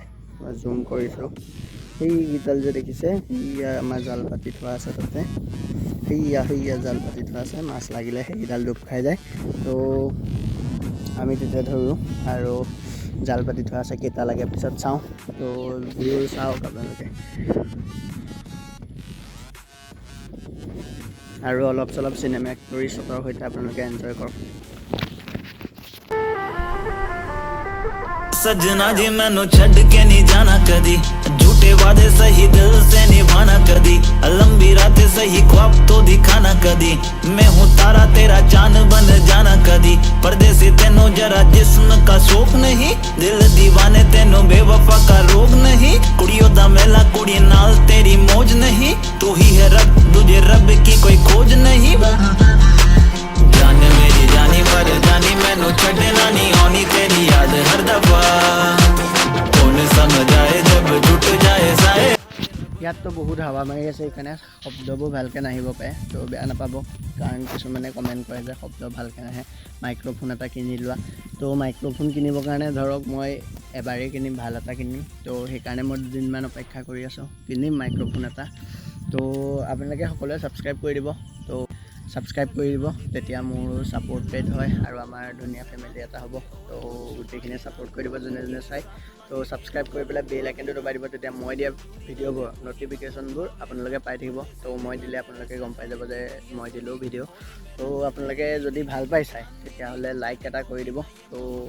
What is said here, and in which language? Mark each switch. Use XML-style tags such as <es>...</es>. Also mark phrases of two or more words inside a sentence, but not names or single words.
<as>মই জুম কৰিছোঁ সেইকেইডাল যে দেখিছে সেয়া আমাৰ জাল পাতি থোৱা আছে তাতে সেয়া জাল পাতি থোৱা আছে মাছ লাগিলে সেইডাল ডুব খাই যায় তো আমি তেতিয়া ধৰোঁ আৰু জাল পাতি থোৱা আছে কেইটা লাগে পিছত চাওঁ তো ভিডিঅ' চাওক আপোনালোকে আৰু অলপ চলপ চিনেমেটৰী শ্বটৰ সৈতে আপোনালোকে এনজয় কৰক</as> <hi>सजना जी मैनू छड़ के नहीं जाना कदी झूठे वादे सही दिल से निभाना कदी लंबी रातें सही ख्वाब तो दिखाना कदी मैं हूँ तारा तेरा चांद बन जाना कदी परदेसी तेनू जरा जिस्म का शौक नहीं दिल दीवाने तेनू बेवफा का रोग नहीं</hi> <pa>ਕੁੜੀਆਂ ਦਾ ਮੇਲਾ ਕੁੜੀ ਨਾਲ</pa> <hi>तेरी मौज नहीं तू ही है रब तुझे रब की कोई खोज नहीं जान मेरी जानी पर जानी मैनू छड़ना नहीं आनी तेरी याद हर दफा कौन समझाए जब टूट जाए साए</hi> <as>ইয়াততো বহুত হাৱা মাৰি আছে সেইকাৰণে শব্দবোৰ ভালকৈ নাহিব পাৰে তো বেয়া নাপাব কাৰণ কিছুমানে কমেণ্ট কৰে যে শব্দ ভালকৈ নাহে মাইক্ৰ'ফোন এটা কিনি লোৱা তো মাইক্ৰ'ফোন কিনিবৰ কাৰণে ধৰক মই এবাৰেই কিনিম ভাল এটা কিনিম তো সেইকাৰণে মই দুদিনমান অপেক্ষা কৰি আছোঁ কিনিম মাইক্ৰ'ফোন এটা তো আপোনালোকে সকলোৱে ছাবস্ক্ৰাইব কৰি দিব তো ছাবস্ক্ৰাইব কৰি দিব তেতিয়া মোৰ ছাপৰ্টেড হয় আৰু আমাৰ ধুনীয়া ফেমিলি এটা হ'ব তো গোটেইখিনিয়ে ছাপৰ্ট কৰি দিব যোনে যোনে চাই তো ছাবস্ক্ৰাইব কৰি পেলাই</as> <en>bell icon</en> <as>দবাই দিব তেতিয়া মই দিয়া ভিডিঅ'বোৰ ন'টিফিকেশ্যনবোৰ আপোনালোকে পাই থাকিব তো মই দিলে আপোনালোকে গম পাই যাব যে মই দিলোঁ ভিডিঅ' তো আপোনালোকে যদি ভাল পাই চাই তেতিয়াহ'লে লাইক এটা কৰি দিব তো</as>